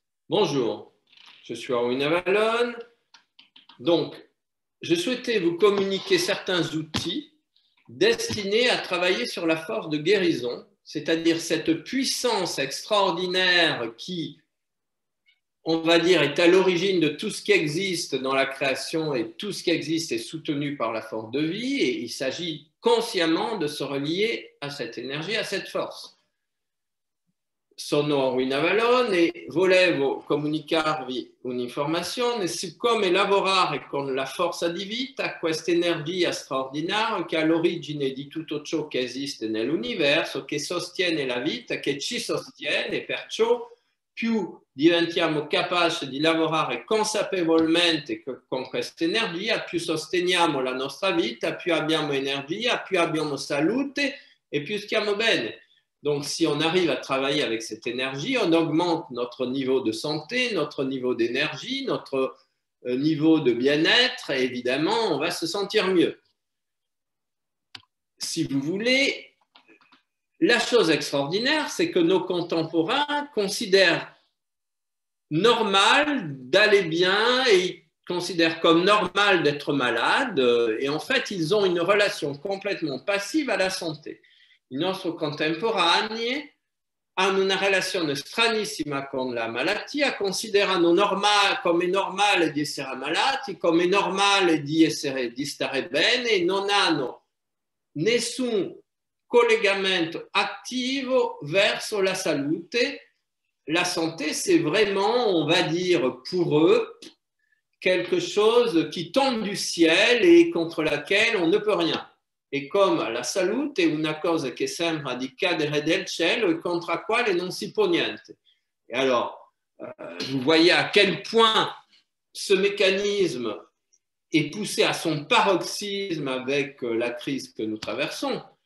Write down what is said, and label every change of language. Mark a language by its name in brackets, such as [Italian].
[French] Bonjour, je suis Erwin Avalon. Donc, je souhaitais vous communiquer certains outils destinés à travailler sur la force de guérison, c'est-à-dire cette puissance extraordinaire qui, on va dire, est à l'origine de tout ce qui existe dans la création et tout ce qui existe est soutenu par la force de vie et il s'agit consciemment de se relier à cette énergie, à cette force. [Italian] Sono Erwin Avalon e volevo comunicarvi un'informazione su come lavorare con la forza di vita, questa energia straordinaria che è all'origine di tutto ciò che esiste nell'universo, che sostiene la vita, che ci sostiene, e perciò più diventiamo capaci di lavorare consapevolmente con questa energia, più sosteniamo la nostra vita, più abbiamo energia, più abbiamo salute e più stiamo bene. [French] Donc, si on arrive à travailler avec cette énergie, on augmente notre niveau de santé, notre niveau d'énergie, notre niveau de bien-être et évidemment, on va se sentir mieux. Si vous voulez, la chose extraordinaire, c'est que nos contemporains considèrent normal d'aller bien et ils considèrent comme normal d'être malade et en fait, ils ont une relation complètement passive à la santé. [Italian] I nostri contemporanei hanno una relazione stranissima con la malattia, considerano come normale di essere ammalati, come normale di stare bene e non hanno nessun collegamento attivo verso la salute. [French] La santé, c'est vraiment, on va dire, pour eux, quelque chose qui tombe du ciel et contre laquelle on ne peut rien. [Italian] E come la salute è una cosa che sembra di cadere del cielo e contro la quale non si può niente. [French] Et alors, vous voyez à quel point ce mécanisme est poussé à son paroxysme avec la crise che nous traversons.